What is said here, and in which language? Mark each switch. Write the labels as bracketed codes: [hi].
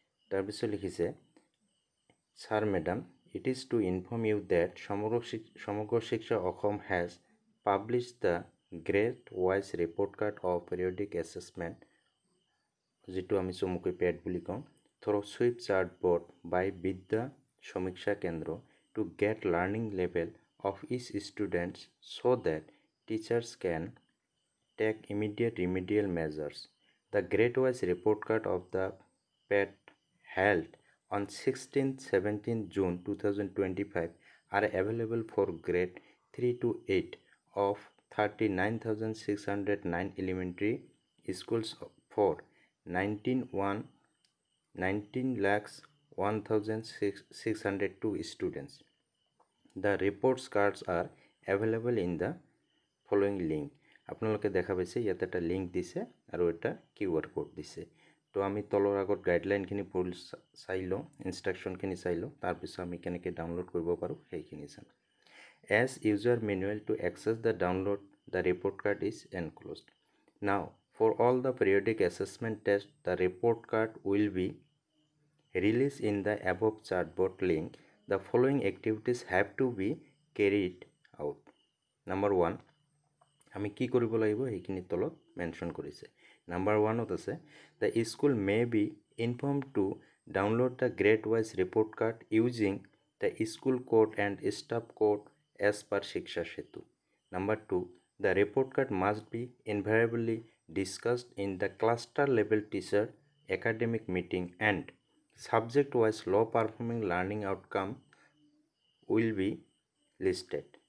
[as] তাৰপিছত লিখিছে, [en] sir madam, it is to inform you that Samagra Shiksha Assam has published the grade wise report card of periodic assessment, [as] যিটো আমি চমুকৈ পেট বুলি কওঁ, [en] Through sweep chart board by Vidya Samiksha Kendra to get learning level of each student so that teachers can take immediate remedial measures. The grade-wise report card of the PET held on 16-17 June 2025 are available for grade 3 to 8 of 39,609 elementary schools for 19,01,602 students. The report cards are available in the following link. [as] আপোনালোকে দেখা পাইছে ইয়াতে এটা link দিছে আৰু এটা QR code দিছে। তো আমি তলৰ আগত গাইডলাইনখিনি পঢ়ি চাই লওঁ, ইনষ্ট্ৰাকশ্যনখিনি চাই লওঁ, তাৰপিছত আমি কেনেকৈ ডাউনলোড কৰিব পাৰোঁ সেইখিনি চাম। [en] As user manual to access the download the report card is enclosed. Now for all the periodic assessment tests the report card will be released in the above chartboard link. The following activities have to be carried out. [as] Number 1, আমি কি কৰিব লাগিব সেইখিনি তলত mention কৰিছে। [en] Number 1ত [as] আছে, [en] the school may be informed to download the grade wise report card using the school code and staff code as per Shiksha Setu. Number 2, the report card must be invariably discussed in the cluster level teacher academic meeting and subject wise low performing learning outcome will be listed.